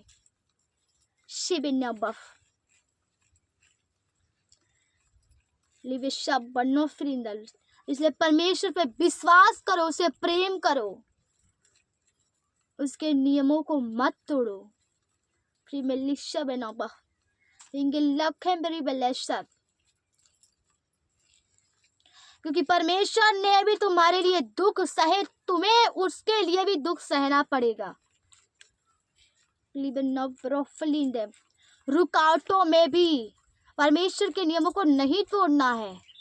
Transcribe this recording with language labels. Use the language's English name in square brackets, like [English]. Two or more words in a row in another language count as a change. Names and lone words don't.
[Hindi] शिबिन्या बफ लिविशा बनो फ्रिंदल। इसलिए परमेश्वर पे विश्वास करो, उसे प्रेम करो, उसके नियमों को मत तोड़ो। प्रीमेलिशा बनो बफ इंगे लखें बरी बलेशा क्योंकि परमेश्वर ने भी तुम्हारे लिए दुख सहे, तुम्हें उसके लिए भी दुख सहना पड़ेगा। रुकावटों में भी परमेश्वर के नियमों को नहीं तोड़ना है।